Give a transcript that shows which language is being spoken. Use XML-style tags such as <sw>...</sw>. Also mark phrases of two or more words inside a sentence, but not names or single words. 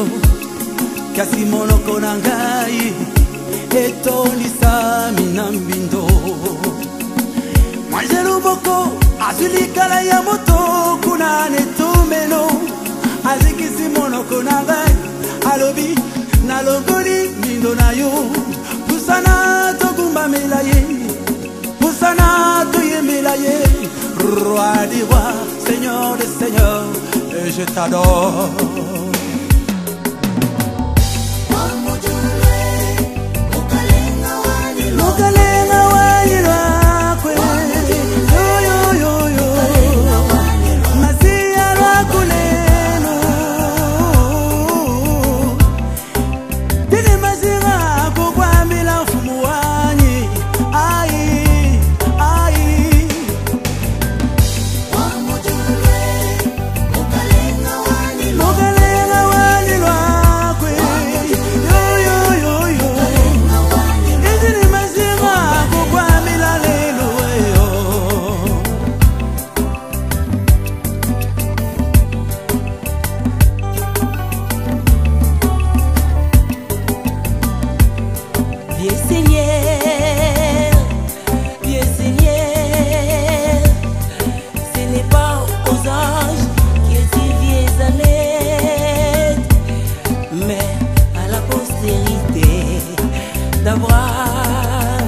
<ln>kasi monoko na ngai etonisami na mbindo mwaje luboko azwi likala ya moto kuna netumelo azikisi monoko na ngai alobi nalongoli mbindo na yo pusana togumbamela ye pusana toyembela ye</ln> <fr>roi des rois seigneur des seigneurs et je t'adore.</fr> <lua>Mukalenga wanyi lwakwe yo yo yo yo masiya lwakuleno tili mazinga kukwambila mfumu wanyi ai ai mukalenga wanyi lwakwe yo yo yo yo izili mazinga kukwambila lelo yo.</lua> <fr>Vieux Seigneur, ce n'est pas aux anges que tu viens en aide, mais à la postérité d'Abraham.</fr>